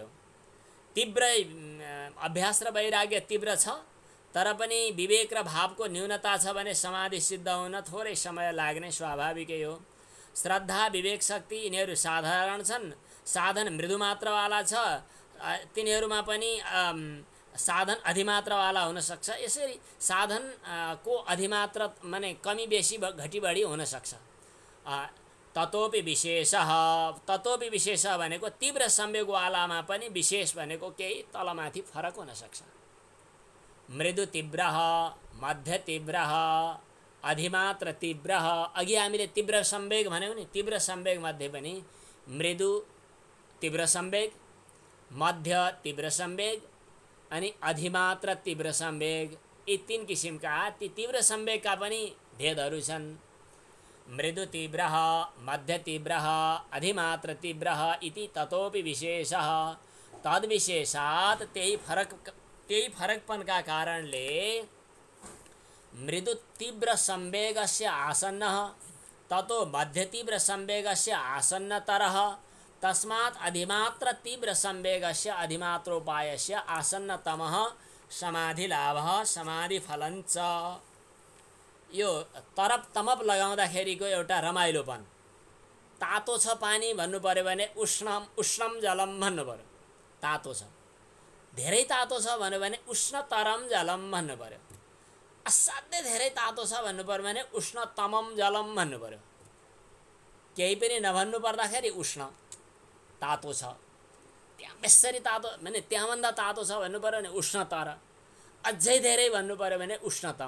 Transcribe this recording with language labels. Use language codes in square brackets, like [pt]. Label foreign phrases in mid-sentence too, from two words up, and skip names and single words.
[ne] तीव्र अभ्यास र वैराग्य तीव्र छ, तर पनि विवेक र भावको न्यूनता छ भने समाधि सिद्ध हुन थोरै समय लाग्ने स्वाभाविकै हो। श्रद्धा, विवेक, शक्ति यिनीहरू साधारण छन्। साधन मृदु मात्रावाला छ, तिनीहरूमा पनि साधन अधिमात्रावाला हुन सक्छ। यसरी साधन को अधिमात्रा माने कमी बेसी घटी बढी हुन सक्छ। [sa] ततोपि विशेषः, ततोपि विशेष [ne] भनेको तीव्र संवेगवालामा पनि विशेष भनेको केही तलमाथि फरक हुन सक्छ। [sa] मृदु तीव्रः, मध्य तीव्रः, अधिमात्र तीव्रः। [ne] अघि हामीले तीव्र संवेग भन्यौं नि, तीव्र संवेग मध्ये पनि मृदु तीव्र संवेग, मध्य तीव्र संवेग अनि अधिमात्र तीव्र संवेग, यी तीन किसिमका ती तीव्र संवेगका पनि भेदहरू छन्। [sa] मृदु तीव्रः, मध्य तीव्रः, अधिमात्र तीव्रः इति ततोपि विशेषः। तद्विशेषात् [ne] त्यही फरकपनका कारणले [sa] मृदु तीव्र संवेगस्य आसन्नः ततो मध्य तीव्र संवेगस्य आसन्नतरः, तस्मात् अधिमात्र तीव्र संवेगस्य अधिमात्रोपायस्य आसन्नतमः समाधिलाभः समाधिफलञ्च। [ne] यो तरप तमप लगाउँदाखेरिको एउटा रमाइलोपन। तातो छ पानी भन्नु पर्यो भने [sa] उष्णम जलम [ne] भन्नु पर्यो, तातो छ। धेरै तातो छ भन्नु भने [sa] उष्णतरम जलम [ne] भन्नु पर्यो। असाध्यै धेरै तातो छ भन्नु पर्यो भने [sa] उष्णतमम जलम [ne] भन्नु पर्यो। केही पनि नभन्नु पर्दाखेरि उष्ण तातो छ, त्यहाँ बेसरी तातो भने त्यहाँभन्दा तातो छ भन्नु पर्यो भने उष्णतर, अझै धेरै भन्नु पर्यो भने उष्णतम।